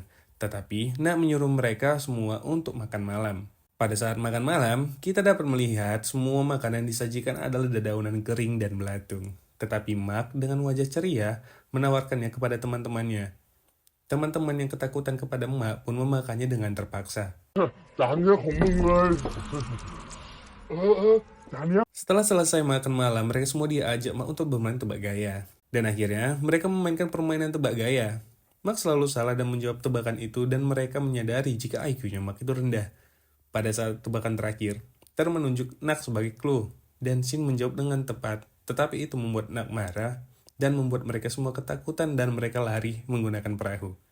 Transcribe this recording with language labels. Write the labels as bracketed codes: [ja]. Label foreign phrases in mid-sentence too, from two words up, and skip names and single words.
[id] Tetapi, Nak menyuruh mereka semua untuk makan malam. Pada saat makan malam, kita dapat melihat semua makanan disajikan adalah dedaunan kering dan belatung. Tetapi Mark dengan wajah ceria menawarkannya kepada teman-temannya. Teman-teman yang ketakutan kepada Mark pun memakannya dengan terpaksa. [th] จานเนี้ยของมึงเลยจานเนี้ย [id] Setelah selesai makan malam, mereka semua diajak Mark untuk bermain tebak gaya. Dan akhirnya, mereka memainkan permainan tebak gaya. Mark selalu salah dan menjawab tebakan itu dan mereka menyadari jika IQ-nya Mark itu rendah. Pada saat tebakan terakhir, Ter menunjuk Nak sebagai clue, dan Shin menjawab dengan tepat, tetapi itu membuat Nak marah dan membuat mereka semua ketakutan dan mereka lari menggunakan perahu.